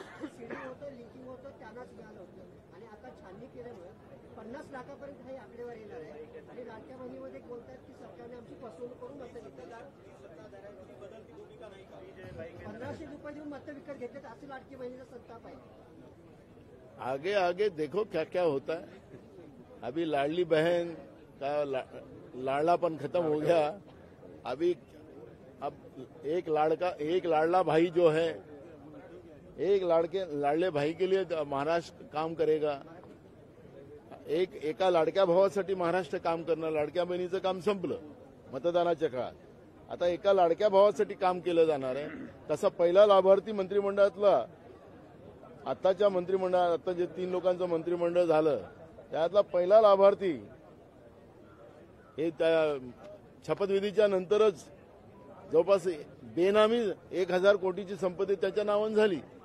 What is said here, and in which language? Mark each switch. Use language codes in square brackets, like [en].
[mr] Seeding होतं, linking होतं, त्यांनाच मिळालं होतं. आणि आता छाननी केल्यामुळे 50 लाखापर्यंत हे आकडेवार येणार आहे. आणि लाडक्या बहिणीमध्ये बोलतात की सरकारने आमची फसवणूक करून मतं घेतली, 1500 रुपये देऊन मतं विकत घेतलेत, असं लाडकी बहिणीचा संताप आहे. [hi] आगे आगे देखो क्या क्या होता है. अभी लाडली बहन का लाडलापन खत्म हो गया. अभी अब एक लाडला भाई जो है, एक लाडले भाई के लिए महाराष्ट्र काम करेगा. [mr] एका लाडक्या भावासाठी महाराष्ट्र काम करणार. लाडक्या बहिणीचं काम संपलं मतदानाच्या काळात. आता एका लाडक्या भावासाठी काम केलं जाणार आहे. तसा पहिला लाभार्थी मंत्रिमंडळातला, आताच्या मंत्रिमंडळात आता जे 3 लोकांचं मंत्रिमंडळ झालं त्यातला पहिला लाभार्थी हे त्या शपथविधीच्या नंतरच जवळपास बेनामी 1000 कोटीची संपत्ती त्याच्या नावानं झाली.